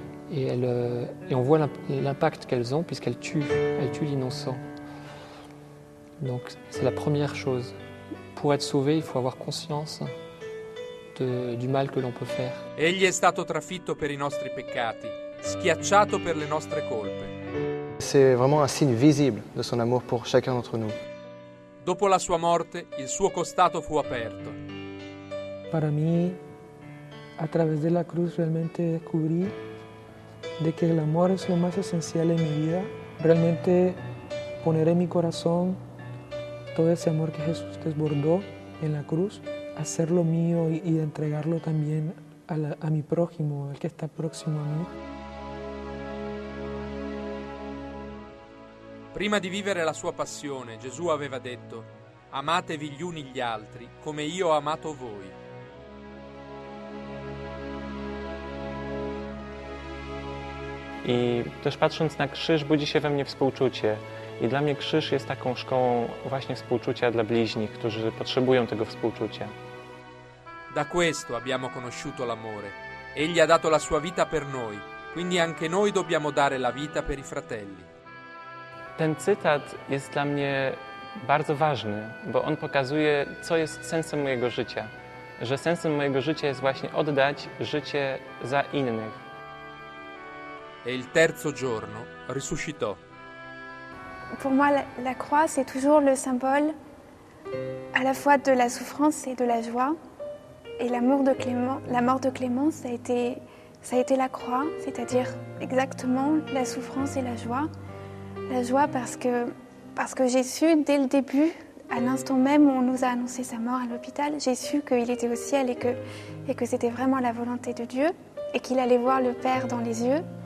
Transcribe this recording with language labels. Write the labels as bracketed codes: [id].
[fr] Et on voit l'impact qu'elles ont puisqu'elles tuent l'innocent. Donc c'est la première chose. Pour être sauvé, il faut avoir conscience du mal que l'on peut faire. [it] Egli è stato trafitto per i nostri peccati, schiacciato per le nostre colpe. [fr] C'est vraiment un signe visible de son amour pour chacun d'entre nous. [it] Dopo la sua morte, il suo costato fu aperto. [es] Para mí, a través de la cruz realmente descubrí de que el amor es lo más esencial en mi vida. Realmente poner en mi corazón todo ese amor que Jesús desbordó en la cruz, hacerlo mío y entregarlo también a mi prójimo, al que está próximo a mí. [it] Prima di vivere la sua passione, Gesù aveva detto: amatevi gli uni gli altri come io ho amato voi. [pl] I też patrząc na krzyż budzi się we mnie współczucie. I dla mnie krzyż jest taką szkołą właśnie współczucia dla bliźnich, którzy potrzebują tego współczucia. [it] Da questo abbiamo conosciuto l'amore. Egli ha dato la sua vita per noi, quindi anche noi dobbiamo dare la vita per i fratelli. [pl] Ten cytat jest dla mnie bardzo ważny, bo on pokazuje, co jest sensem mojego życia. Że sensem mojego życia jest właśnie oddać życie za innych. [it] E il terzo giorno risuscitò. [fr] Pour moi, la croix, c'est toujours le symbole à la fois de la souffrance et de la joie. Et la mort de Clément, ça a été la croix, c'est-à-dire exactement la souffrance et la joie. La joie parce que j'ai su dès le début, à l'instant même où on nous a annoncé sa mort à l'hôpital, j'ai su qu'il était au ciel et que c'était vraiment la volonté de Dieu et qu'il allait voir le Père dans les yeux.